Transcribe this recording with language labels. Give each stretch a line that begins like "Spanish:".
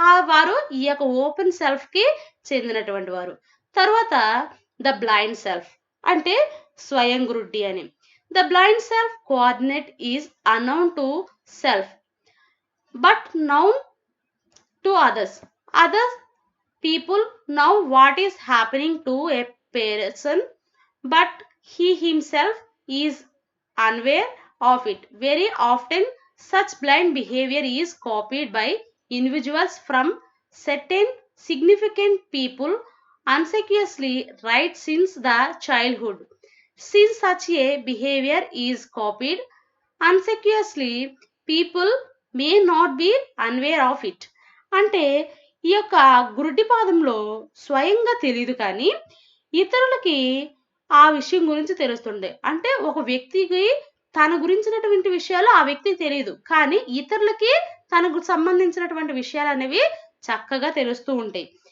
Telugu: వారు ఈ యొక్క ఓపెన్ సెల్ఫ్ కి చెందినటువంటి వారు. తర్వాత ద బ్లైండ్ సెల్ఫ్, అంటే స్వయం గురుడి అని.
English: The blind self coordinate is unknown to self but known to others. Other people know what is happening to a person, but he himself is unaware of it. Very often, such blind behavior is copied by individuals from certain significant people unconsciously right since the childhood. Since such a behavior is copied unconsciously, people may not be unaware of it.
Telugu: అంటే ఈ యొక్క గురుడి పాదంలో స్వయంగా తెలియదు కానీ ఇతరులకి ఆ విషయం గురించి తెలుస్తుంది. అంటే ఒక వ్యక్తికి తన గురించినటువంటి విషయాలు ఆ వ్యక్తికి తెలియదు, కానీ ఇతరులకి తనకు సంబంధించినటువంటి విషయాలు అనేవి చక్కగా తెలుస్తూ ఉంటాయి.